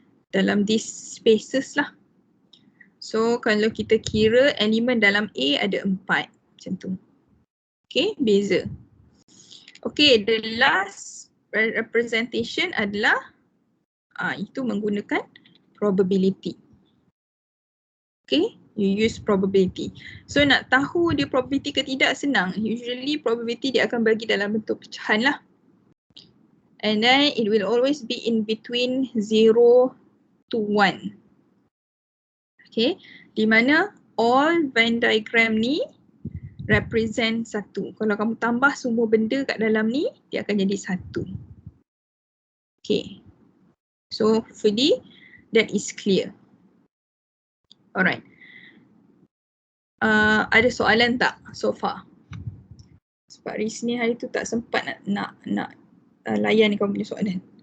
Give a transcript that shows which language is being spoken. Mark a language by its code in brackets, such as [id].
[ms] dalam [en] these spaces [ms] lah. So kalau kita kira elemen dalam A ada 4 macam tu. Okay, beza. [en] Okay, the last representation [ms] adalah itu menggunakan [en] probability. Okay, you use probability. [ms] So nak tahu dia probability ke tidak senang. Usually probability dia akan bagi dalam bentuk pecahan lah. [en] And then it will always be in between 0 to 1. Okay, [ms] di mana [en] all Venn diagram ni represent 1. [ms] Kalau kamu tambah semua benda kat dalam ni, dia akan jadi 1. [en] Okay, so hopefully that is clear. Alright. [ms] Ada soalan tak [en] so far? [ms] Sebab Riz ni hari tu tak sempat nak layan kamu punya soalan.